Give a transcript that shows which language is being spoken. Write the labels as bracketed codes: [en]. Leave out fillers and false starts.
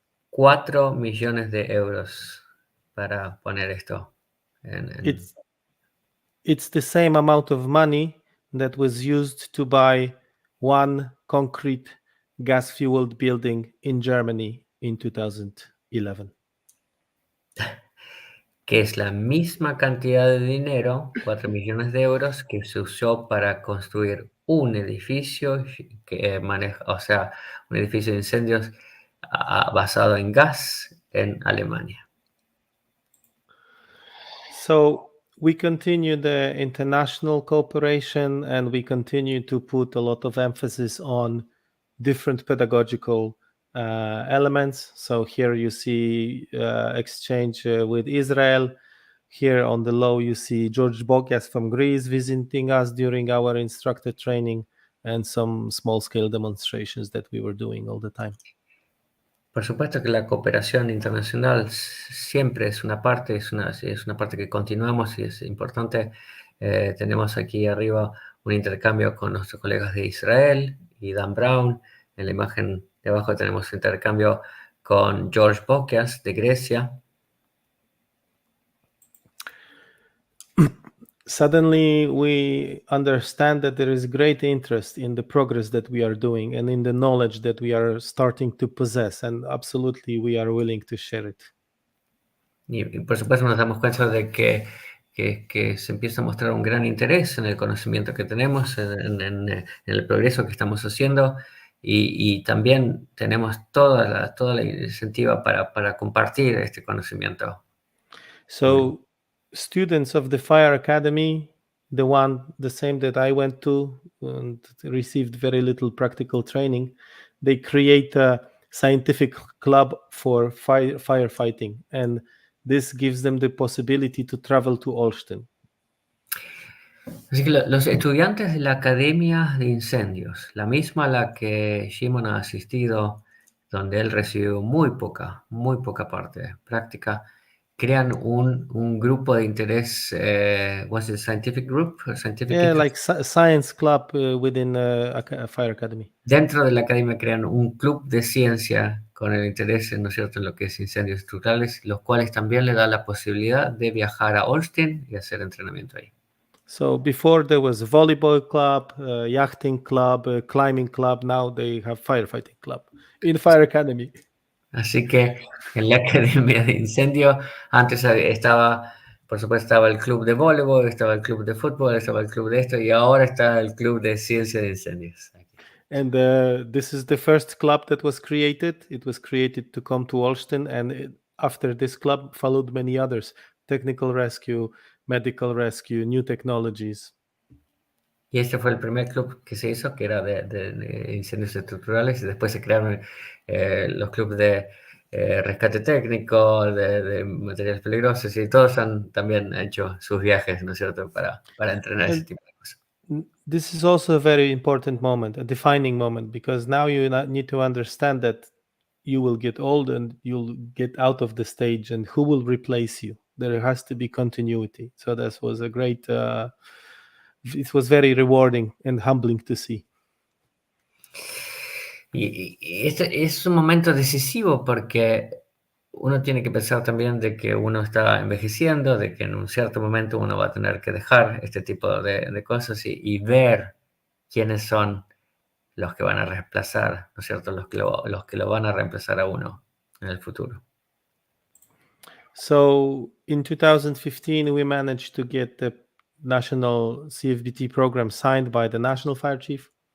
[es] 4 millones de euros para poner esto [en] It's the same amount of money that was used to buy one concrete gas-fueled building in Germany in 2011. [es] Que es la misma cantidad de dinero, 4 millones de euros, que se usó para construir un edificio que maneja, o sea, un edificio de incendios basado en gas en Alemania. [en] So we continue the international cooperation, and we continue to put a lot of emphasis on different pedagogical elements. So here you see exchange with Israel. Here on the low you see George Bokias from Greece visiting us during our instructor training, and some small-scale demonstrations that we were doing all the time. [es] Por supuesto que la cooperación internacional siempre es una parte, es una parte que continuamos y es importante. Tenemos aquí arriba un intercambio con nuestros colegas de Israel y Dan Brown. En la imagen de abajo tenemos un intercambio con George Bokias de Grecia. [en] Suddenly we understand that there is great interest in the progress that we are doing and in the knowledge that we are starting to possess, and absolutely we are willing to share it. [es] Y por supuesto nos damos cuenta de que se empieza a mostrar un gran interés en el conocimiento que tenemos, en el progreso que estamos haciendo, y también tenemos toda la iniciativa para compartir este conocimiento. [en] So students of the Fire Academy, the same that I went to and received very little practical training, they create a scientific club for firefighting, and this gives them the possibility to travel to Olsztyn. [es] Así que los estudiantes de la Academia de Incendios, la misma a la que Szymon ha asistido, donde él recibió muy poca parte práctica, crean un grupo de interés, [en] was it scientific group? Scientific Yeah, interest? like science club within a Fire Academy. [es] Dentro de la academia crean un club de ciencia con el interés, ¿no es cierto?, en lo que es incendios estructurales, los cuales también le da la posibilidad de viajar a Olsztyn y hacer entrenamiento ahí. [en] So before there was a volleyball club, yachting club, climbing club. Now they have firefighting club in Fire Academy. [es] Así que en la Academia de Incendio antes estaba, por supuesto, estaba el club de voleibol, estaba el club de fútbol, estaba el club de esto, y ahora está el club de ciencia de incendios. [en] And this is the first club that was created. It was created to come to Olsztyn, and after this club followed many others: technical rescue, medical rescue, new technologies. [es] Y este fue el primer club que se hizo, que era de incendios estructurales, y después se crearon los clubes de rescate técnico, de materiales peligrosos, y todos han también hecho sus viajes, ¿no es cierto?, para entrenar ese tipo de cosas. [en] This is also a very important moment, a defining moment, because now you need to understand that you will get old and you'll get out of the stage, and who will replace you? There has to be continuity. So this was a great, it was very rewarding and humbling to see. [es] Y es un momento decisivo porque uno tiene que pensar también de que uno está envejeciendo, de que en un cierto momento uno va a tener que dejar este tipo de cosas y ver quiénes son los que van a reemplazar, ¿no es cierto? Los que lo van a reemplazar a uno en el futuro. [en] So in 2015, we managed to get the national CFBT program signed by the national fire chief.